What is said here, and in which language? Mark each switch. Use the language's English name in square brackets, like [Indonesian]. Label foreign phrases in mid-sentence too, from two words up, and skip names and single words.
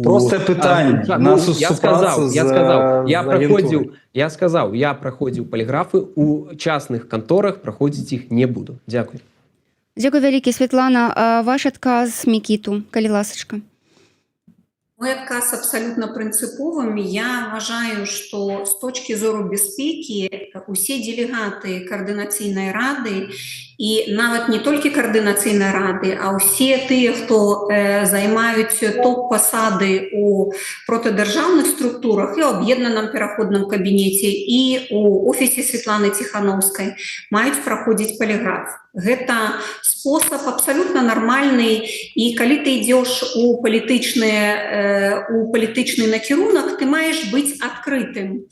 [Belarusian] Простае пытанне. Я праходзіў паліграфы, у частных канторах праходзіць іх не буду. Дзякуй. Дзякуй вялікі, Святлана. Ваш адказ Микиту, калі ласачка. Мой адказ абсолютно принциповым. [Ukrainian] Я вважаю, що з точки зору безпеки усі делегати Координаційної ради [Belarusian] і нават не толькі каардынацыйнай рады, а ўсе тыя, хто займаюць топ-пасады у протыдзяржаўных структурах і ў аб'яднаным пераходным кабінеце, і у офісе Светланы Ціхановскай маюць праходзіць паліграф. Гэта спосаб абсалютна нармальны, і калі ты ідзеш у палітычны накірунак, ты маеш быць адкрытым.